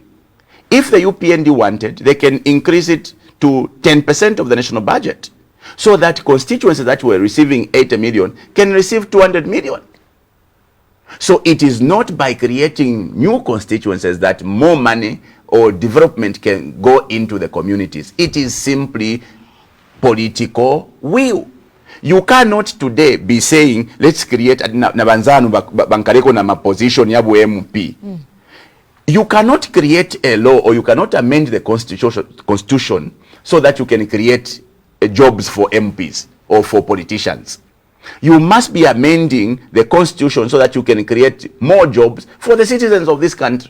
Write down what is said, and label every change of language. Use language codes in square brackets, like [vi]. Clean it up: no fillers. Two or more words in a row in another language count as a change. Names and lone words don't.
[en] If the UPND wanted, they can increase it to 10% of the national budget, so that constituencies that were receiving 80 million can receive 200 million. So it is not by creating new constituencies that more money or development can go into the communities. It is simply political will. You cannot today be saying, let's create [bem] nabanzanu bankareko na position yabu MP. [en] You cannot create a law or you cannot amend the constitution so that you can create jobs for MPs or for politicians. You must be amending the constitution so that you can create more jobs for the citizens of this country.